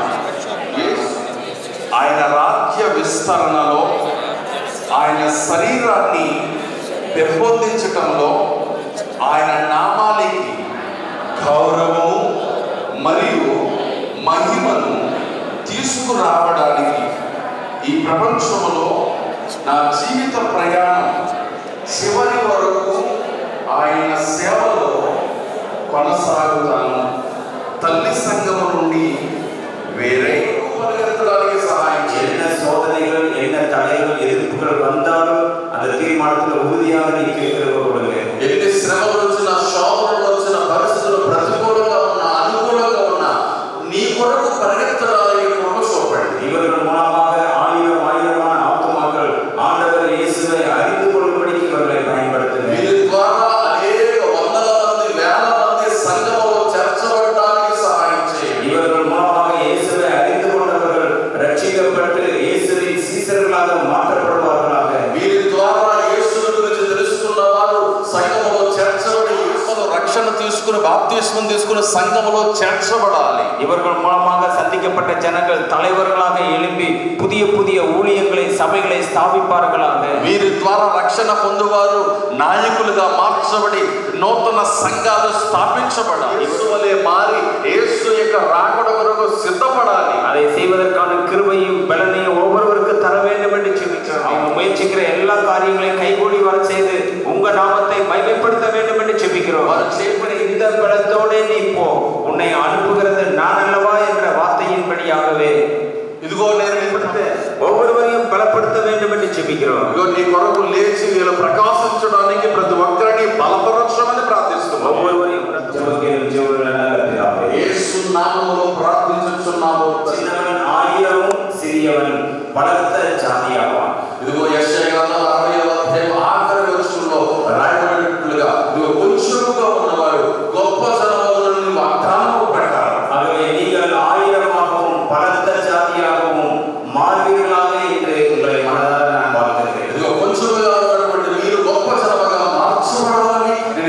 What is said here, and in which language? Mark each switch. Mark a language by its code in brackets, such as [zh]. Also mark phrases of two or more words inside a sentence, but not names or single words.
[te] ఆయన రాజ్య విస్తరణలో ఆయన శరీరాన్ని పెంపొందించటంలో ఆయన నామానికి గౌరవము మరియు మహిమను తీసుకురావడానికి ఈ ప్రపంచంలో నా జీవిత ప్రయాణం చివరి వరకు ఆయన సేవలో కొనసాగుతాను. తల్లి సంఘము నుండి వేరే పరిగెత్తడానికి సహాయం [ta] என்ன சோதனைகள் என்ன தடைகள் எதிர்ப்புகள் வந்தாலும் அந்த தீர்மானத்தில் உறுதியாக நீங்க [te] ఎన్ని శ్రమలు వచ్చినా, శోధనలు వచ్చిన, పరిస్థితులు ప్రతికూలంగా ఉన్నా, అనుకూలంగా ఉన్నా నీ కొరకు పరిగెత్తడానికి కృప చూపండి. [ta] இவர்கள் மூலமாக ஆயிரமான ஆத்துமாக்கள் ஆண்டவர் இயேசுவை அறிந்து கொள்ளும்படிக்கு இவர்களை பயன்படுத்துங்கள். [te] వీరి ద్వారా అనేక వందల మంది, వేల మంది సంఘములో చేర్చబడడానికి సహాయం చేయండి. [ta] இவர்கள் மூலமாக இயேசுவை அறிந்து கொண்டவர்கள் ரட்சிக்கப்பட்டு இயேசுவின் சீசர்களாக மாற்றப்படுவார்களாக. [te] వీరి ద్వారా యేసుని గురించి తెలుసుకున్న వారు సంఘములో చేర్చబడి యేసును రక్షణ తీసుకుని బాప్తిస్మం తీసుకుని సంఘములో చేర్చబడాలి. [ta] இவர்கள் மூலமாக சந்திக்கப்பட்ட ஜனங்கள் தலைவர்களாக எழும்பி புதிய புதிய ஊழியங்களை சபைகளை ஸ்தாபிப்பார்களாக. [te] వీరి ద్వారా రక్షణ పొందువారు నాయకులుగా మార్చబడి నూతన సంఘాలు స్థాపించబడాలి. యేసు వలె మారి యేసు యొక్క రాకడ కొరకు సిద్ధపడాలి. [ta] அதை செய்வதற்கான கிருபையும் பலனையும் ஒவ்வொருவருக்கு தர வேண்டும் என்று ஜெபிக்கிறோம். அவங்க முயற்சிக்கிற எல்லா காரியங்களையும் கைகூடி வர செய்து உங்க நாமத்தை மகிமைப்படுத்த வேண்டும் என்று ஜெபிக்கிறோம். [te] వారు చేపడే [ta] இந்த பலத்தோடு நீ போ, உன்னை அனுப்புகிறது நான் அல்லவா என்ற வார்த்தையின்படியாகவே [te] ఇదిగో నేను [ta] ஒவ்வொருவரையும் பலப்படுத்த வேண்டும் என்று ஜெபிக்கிறோம். [te] ఇదిగో నీ కొరకు లేచి వీళ్ళు ప్రకాశించడానికి ప్రతి ఒక్కరిని బలపరచమని ప్రార్థిస్తున్నాం. [ta] ஒவ்வொருவரையும் [te] యేసు నామములో ప్రార్థించుచున్నాము. [ta] சின்னவன் 1000 சிறியவன் பலத்த ஜாதியாவான். [te] ఇదిగో యెషయా గ్రంథం 60వ అధ్యాయం ఆఖరి వచనంలో రాయబడినట్లుగా ఇదిగో కొంచెముగా ఉన్నవారు గొప్ప జనములను వాగ్దానము ప్రకారం [ta] ஆகவே நீங்கள் 1000ஆகவும் பலத்த ஜாதியாகவும் மாறுவீர்களாக என்று உங்களை மனதார நான் வாழ்த்துகிறேன். [te] ఇదిగో కొంచెముగా ఉన్నటువంటి మీరు గొప్ప జనముగా మార్చబడాలని